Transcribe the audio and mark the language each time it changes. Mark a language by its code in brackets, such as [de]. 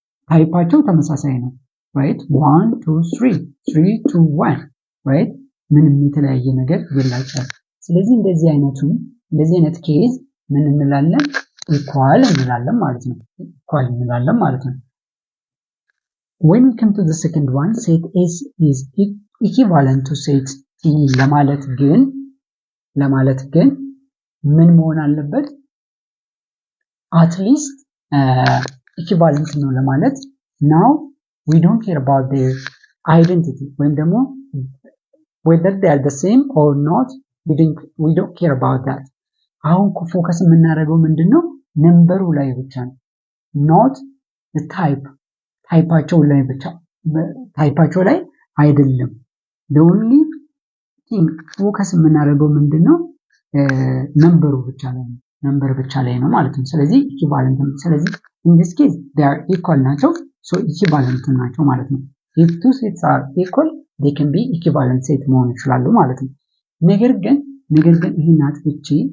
[am] ታይፓቸው ተመሳሳይ ነው, right? 1 2 3 3 2 1, right? ምንም የተለያየ ነገር የላቸውም። ስለዚህ እንደዚህ አይነት ኬዝ ምን እንላለን? ኢኳል እንላለን ማለት ነው። [en] when we come to the second one, set S is [am] ኢኩቫለንት ቱ ሴት ቲ ለማለት ግን ምን መሆን አለበት? አትሊስት ኢኩቫለንት ነው ለማለት [en] now we don't care about their identity [am] ወይም ደግሞ [en] whether they are the same or not we don't care about that። [am] አሁን ፎከስ የምናደርገው ምንድነው? ነምበሩ ላይ ብቻ ነው not the ታይፓቸው ላይ ብቻ ታይፓቸው ላይ አይደለም። [en] the only thing [am] ፎከስ የምናደርገው ምንድነው? ነምበሩ ብቻ ላይ ነው ማለት ነው። ስለዚህ ኢኩቫለንት ነው። ስለዚህ [en] in this case they are equal [am] ናቸው so equivalent ናቸው ማለት ነው። [en] if two sets are equal they can be equivalent set [am] መሆን ይችላሉ ማለት ነው። ነገር ግን ይሄን አጥፍቼ